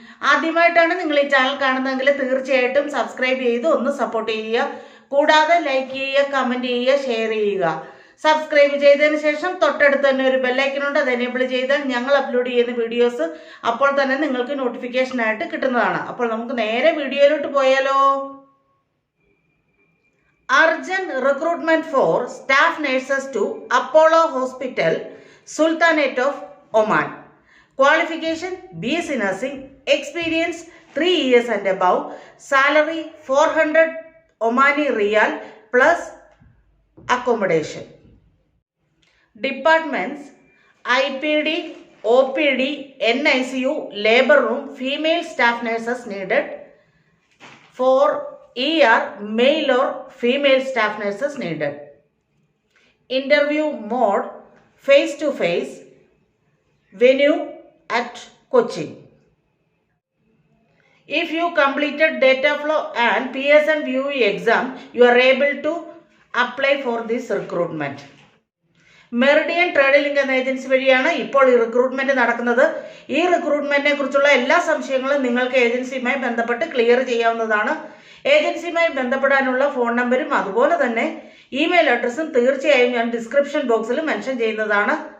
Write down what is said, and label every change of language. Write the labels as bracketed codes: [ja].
[ml] ആദ്യമായിട്ടാണ് നിങ്ങൾ ഈ ചാനൽ കാണുന്നതെങ്കിൽ തീർച്ചയായിട്ടും സബ്സ്ക്രൈബ് ചെയ്ത് ഒന്ന് സപ്പോർട്ട് ചെയ്യുക. കൂടാതെ ലൈക്ക് ചെയ്യുക, കമൻറ്റ് ചെയ്യുക, ഷെയർ ചെയ്യുക. സബ്സ്ക്രൈബ് ചെയ്തതിന് ശേഷം തൊട്ടടുത്ത് തന്നെ ഒരു ബെല്ലൈക്കനുണ്ട്, അത് എനേബിൾ ചെയ്താൽ ഞങ്ങൾ അപ്ലോഡ് ചെയ്യുന്ന വീഡിയോസ് അപ്പോൾ തന്നെ നിങ്ങൾക്ക് നോട്ടിഫിക്കേഷനായിട്ട് കിട്ടുന്നതാണ്. അപ്പോൾ നമുക്ക് നേരെ വീഡിയോയിലോട്ട് പോയാലോ. [en] Urgent recruitment for staff nurses to Apollo Hospital, Sultanate of Oman. Qualification: BSc Nursing. Experience 3 years and above. Salary 400 Omani Riyal plus accommodation. Departments: IPD, OPD, NICU, labor room. Female staff nurses needed. For ER, male or female staff nurses needed. Interview mode: face to face. Venue at Cochin. If you completed data flow and Pearson VUE exam, you are able to apply for this recruitment. [ml] Meridian trade link എന്ന agency വഴിയാണ് ഇപ്പോൾ ഈ recruitment നടക്കുന്നത്. ഈ റിക്രൂട്ട്മെന്റിനെ കുറിച്ചുള്ള എല്ലാ സംശയങ്ങളും നിങ്ങൾക്ക് ഏജൻസിയുമായി ബന്ധപ്പെട്ട് ക്ലിയർ ചെയ്യാവുന്നതാണ്. ഏജൻസിയുമായി ബന്ധപ്പെടാനുള്ള ഫോൺ നമ്പരും അതുപോലെ തന്നെ ഇമെയിൽ അഡ്രസ്സും തീർച്ചയായും ഞാൻ ഡിസ്ക്രിപ്ഷൻ ബോക്സിൽ മെൻഷൻ ചെയ്യുന്നതാണ്.